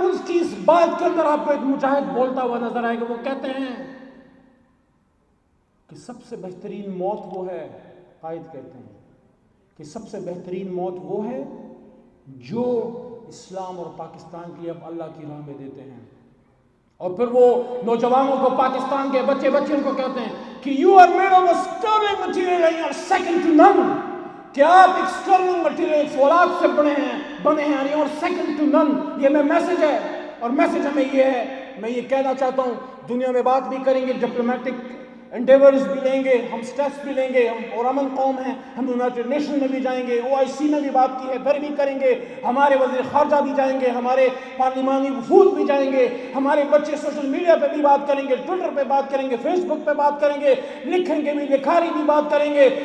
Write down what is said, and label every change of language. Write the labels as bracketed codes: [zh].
[ur] اس کی اس بات کے اندر آپ کو ایک مجاہد بولتا ہوا نظر آئے گا. وہ کہتے ہیں کہ سب سے بہترین موت وہ ہے، قائد کہتے ہیں کہ سب سے بہترین موت وہ ہے جو اسلام اور پاکستان کے لیے اب اللہ کی راہ میں دیتے ہیں. اور پھر وہ نوجوانوں کو، پاکستان کے بچے ان کو کہتے ہیں کہ [en] you are made of a sterling material and you are second to none، [ur] کہ آپ ایک [en] sterling material [ur] فولاد سے بنے ہیں [en] and you are second to none. [ur] یہ میں میسج ہے اور میسج ہمیں یہ ہے. میں یہ کہنا چاہتا ہوں دنیا میں بات بھی کریں گے، ڈپلومیٹک انڈیورز بھی لیں گے، ہم سٹیپس بھی لیں گے، ہم پرامن قوم ہیں، ہم یونائٹڈ نیشن میں بھی جائیں گے، OIC میں بھی بات کی ہے، پھر بھی کریں گے، ہمارے وزیر خارجہ بھی جائیں گے، ہمارے پارلیمانی وفود بھی جائیں گے، ہمارے بچے سوشل میڈیا پہ بھی بات کریں گے، ٹویٹر پہ بات کریں گے، فیس بک پہ بات کریں گے، لکھیں گے بھی، لکھاری بھی بات کریں گے.